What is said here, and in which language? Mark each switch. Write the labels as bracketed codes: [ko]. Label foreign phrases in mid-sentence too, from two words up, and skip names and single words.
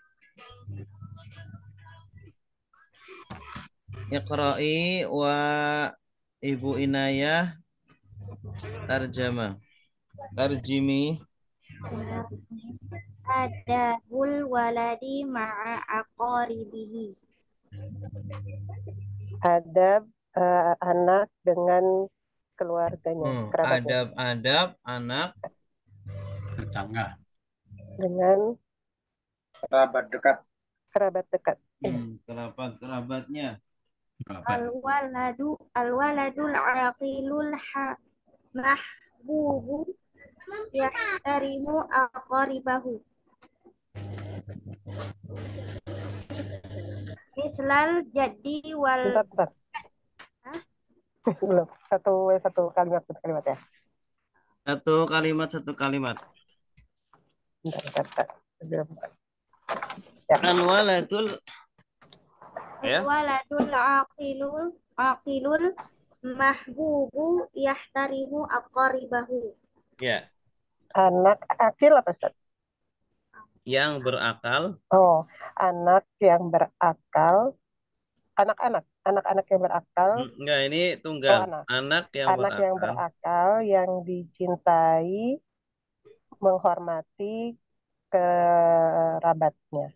[ar] اقرئي و Ibu Inayah ترجمة. ترجمي. أدب الولد مع أقاربه. [id] Adab anak dengan keluarganya, kerabatnya. Adab-adab anak Tetangga. Dengan Kerabat dekat. kerabat dekat. kerabat-kerabatnya. [ar] الولد العاقل المحبوب يحترم أقاربه. مثل الجد وال [id] Bentar. Belum. Satu kalimat ya. Satu kalimat. Bentar. [ar] الولد الولد العاقل المحبوب يحترم أقاربه. [id] Ya, Anak akil apa Ustaz? yang berakal. Oh, anak yang berakal. Anak-anak yang berakal. Enggak, ini tunggal. Oh, anak yang anak berakal. yang berakal yang dicintai, menghormati kerabatnya.